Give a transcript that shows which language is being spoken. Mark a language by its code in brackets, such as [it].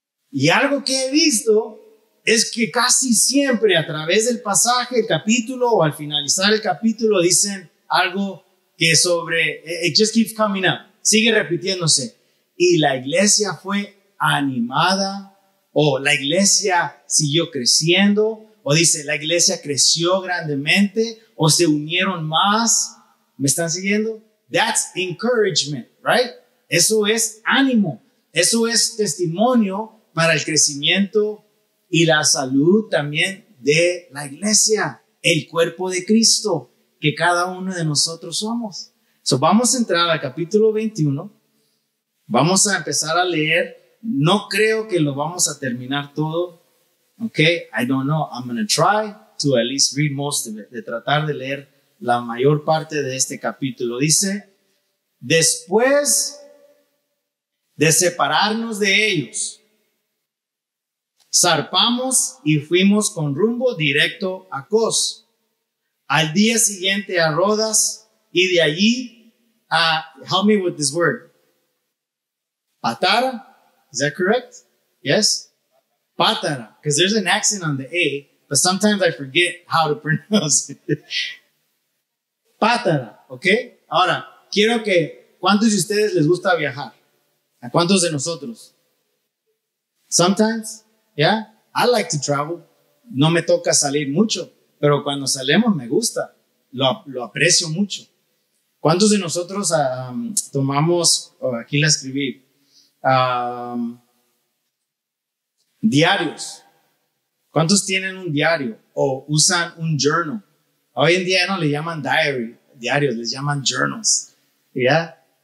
[es] Y algo que he visto es que casi siempre a través del pasaje, el capítulo o al finalizar el capítulo dicen algo que sobre, [en] it just keeps coming up, [es] sigue repitiéndose. Y la iglesia fue animada, o la iglesia siguió creciendo, o dice la iglesia creció grandemente, o se unieron más. ¿Me están siguiendo? [en] That's encouragement, right? [es] Eso es ánimo, eso es testimonio para el crecimiento y la salud también de la iglesia, el cuerpo de Cristo, que cada uno de nosotros somos. So, vamos a entrar al capítulo 21, vamos a empezar a leer. No creo que lo vamos a terminar todo, okay? [en] I don't know, I'm going to try to at least read most of it, [es] de tratar de leer la mayor parte de este capítulo. Dice, después de separarnos de ellos, zarpamos y fuimos con rumbo directo a Cos. Al día siguiente a Rodas y de allí a, [en] help me with this word, [es] Patara, [en] is that correct? Yes? Patara, because there's an accent on the A, but sometimes I forget how to pronounce it. [es] Patara, ¿ok? Ahora, quiero que, ¿cuántos de ustedes les gusta viajar? ¿A cuántos de nosotros? [en] Sometimes, yeah, I like to travel. [es] No me toca salir mucho, pero cuando salimos me gusta, lo aprecio mucho. ¿Cuántos de nosotros tomamos, aquí la escribí, diarios? ¿Cuántos tienen un diario o usan un journal? Hoy en día no le llaman diarios, les llaman journals. ¿Ya?